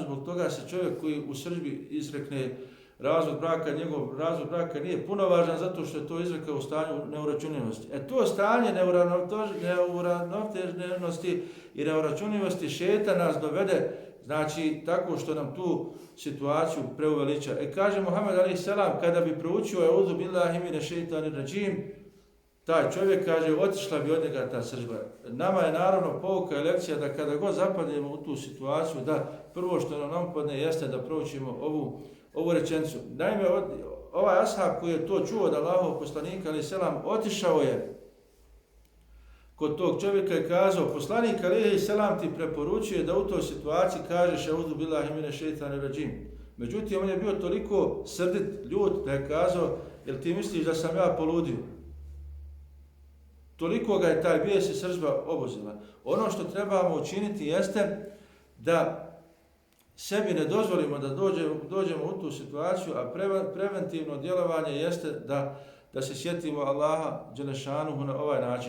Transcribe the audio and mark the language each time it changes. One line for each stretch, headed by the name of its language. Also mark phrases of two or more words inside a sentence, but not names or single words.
Bosnian: Zbog toga se čovjek koji u sržbi izrekne razvod braka, njegov razvod braka nije punovažan zato što je to izrekao u stanju neuračunljivosti. To stanje neuravnoteženosti i neuračunljivosti šejtan nas dovede, znači tako što nam tu situaciju preuveliča. Kaže Muhammed alejhi selam, kada bi proučio
Arabic: أعوذ بالله من الشيطان الرجيم,
Bosnian: taj čovjek kaže, otišla bi od njega ta sržba. Nama je naravno pouka i lekcija da kada god zapadnemo u tu situaciju, da prvo što nam padne jeste da proučimo ovu rečenicu. Naime, ovaj ashab koji je to čuo od Allahovog poslanika alejhi selam, otišao je kod tog čovjeka i kazao: poslanik alejhi selam ti preporučuje da u toj situaciji kažeš
Arabic: أعوذ بالله من الشيطان الرجيم.
Bosnian: Međutim, on je bio toliko srdit, ljut da je kazao: jel ti misliš da sam ja poludio? Toliko ga je taj bijes i sržba obuzela. Ono što trebamo učiniti jeste da sebi ne dozvolimo da dođemo u tu situaciju, a preventivno djelovanje jeste da se sjetimo Allaha dželešanuhu na ovaj način.